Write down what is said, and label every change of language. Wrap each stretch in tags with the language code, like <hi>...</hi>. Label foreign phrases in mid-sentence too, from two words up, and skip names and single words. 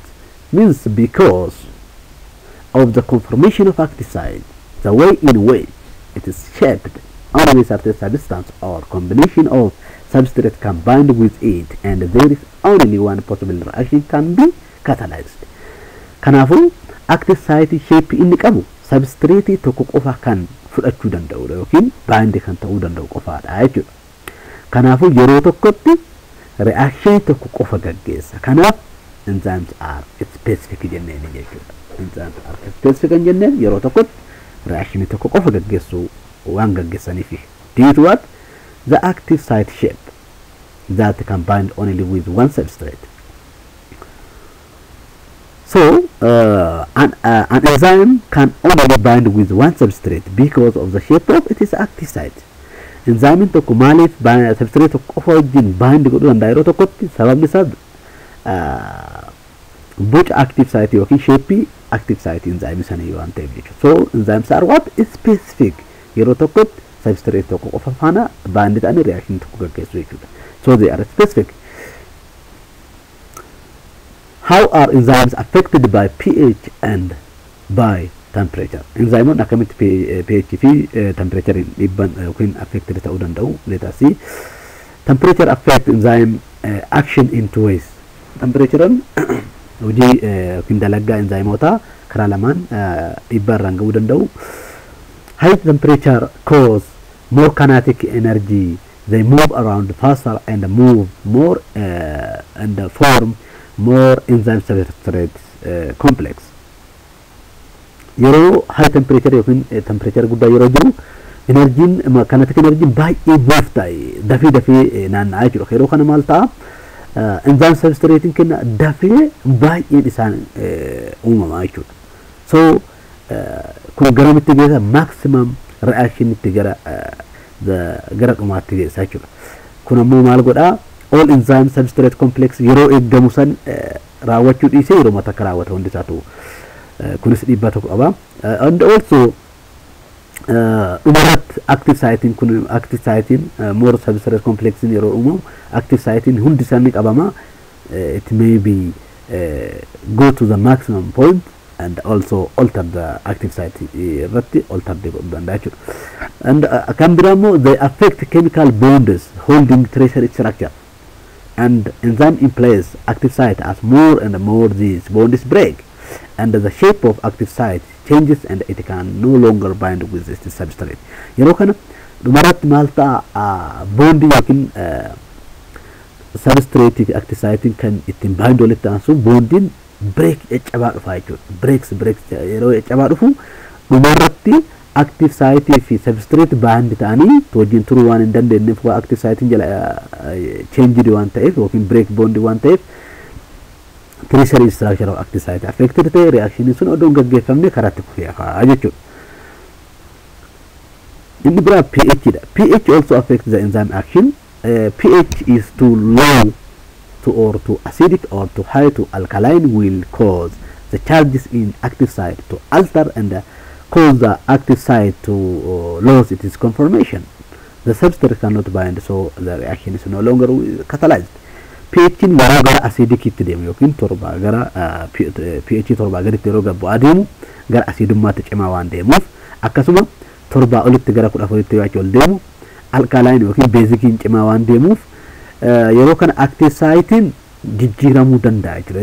<en>Means because of the conformation of active site, the way in which it is shaped, only certain substance or combination of substrate combined with it, and there is only one possible reaction can be catalyzed.</en> <om>Kanafu</om> <en>active site</en> <om>shape inni qabu substrate tokko qofa kan fudhachuu danda'u yookiin bind kan ta'uu danda'u qofaadha jechuudha. Kanafu yeroo tokkotti reaction tokko qofa gaggeessa. Kanaaf</om> <en>enzymes are specific</en> <om>jenneen jechuudha.</om> <en>Enzymes are specific</en> <om>jenneen yeroo tokkotti reaction tokko qofa gaggeessu waan gaggeessaniif.</om> <en>Due to what? The active site shape that combined only with one substrate. So an enzyme can only bind with one substrate because of the shape of its active site.</en> <om>Enzyme tokko maaliif substrate tokko qofa wajjin bind godhuu danda'a yeroo tokkotti sababni isaa boca</om> <en>active site</en> <om>yookiin</om> <en>shape active site enzyme</en> <om>sana waan ta'eef jechuudha.</om> <en>So enzymes are what? Specific.</en> <om>Yeroo tokkotti substrate tokko qofa faana bind ta'anii reaction tokko gaggeessu jechuudha.</om> <en>So they are specific. How are enzymes affected by pH and by temperature?</en> <om>Enzyme akkamit pH fi temperature dhibban yookiin affected ta'uu danda'u.</om> <en>Let us see. Temperature affect enzyme action in two ways.</en> <om>Temperature hojii yookiin dalagaa enzymoota karaa lamaan dhibba irraan ga'uu danda'u.</om> <en>High temperature cause more kinetic energy. They move around faster and move more and form more enzyme substrate complex.</en> <om>Yeroo</om> <en>high temperature</en> <om>yookiin temperature guddaa yeroo jiru energiin kinetic energiin baay'ee buuf ta'e dafee naanna'aa jechuudha. Yeroo kana maal ta'a?</om> <en>Enzyme substrate</en> <om>kenna dafee baay'een isaan uumamaa jechuudha. So kun garamitti geessa</om> <en>maximum reaction</en> <om>itti gara dhumaatti geessa jechuudha. Kun ammoo maal godhaa?</om> <en>All enzyme substrate complex</en> <om>yeroo eeggamu san raawwachuu dhiisee yeroo mata akka raawwata hundi isaatu kunis dhiibbaa tokko qaba.</om> <en>And also</en> <om>dhumarratti</om> <en>active site more substrate complex</en> <om>yeroo uumamu</om> <en>active site</en> <om>hundi isaanii qabama.</om> <en>It may be go to the maximum point and also alter the active site irratti alter the danda'a. And</en> <om>kan biramo</om> <en>they affect chemical bonds holding tracer structure, and enzyme in place active site as more and more these bonds break and the shape of active site changes and it can no longer bind with this substrate.</en> <om>Yeroo kana dhumarratti maal ta'a bond yookiin substrate fi</om> <en>active site</en> <om>kan ittiin bind walitti aansu bondin break eccabaa dhufa jechuudha. Breaks yeroo eccabaa dhufu dhumarratti</om> <en>active site</en> <om>fi</om> <en>substrate bind</en> <om>ta'anii wajjin turuu waan hin dandeenyeef</om> <en>active site</en> <om>jala change waan ta'eef yookiin</om> <en>break bond</en> <om>waan ta'eef</om> <en>tertiary structure of active site affected</en> <om>ta'e reaction sun odoon gaggeeffamne karaatti kufee hafaa jechuudha. Inni biraa pH dha.</om> <en>pH also affects the enzyme action. pH is too low or too acidic or too high to alkaline will cause the charges in active site to alter and cause the active site to lose its conformation. The substrate cannot bind, so the reaction is no longer catalyzed.</en> <om>pH in gara acidic itti deemu yookiin torba gara pH torba gaditti yeroo gabbu adeemu gara acidummaatti cimaa waan deemuuf akkasuma torba olitti gara 14tti yoo ol deemu alkaline yookiin basic cimaa waan deemuuf yeroo kana</om> <en>active site</en> <om>jijjiiramuu danda'a jechuudha.</om>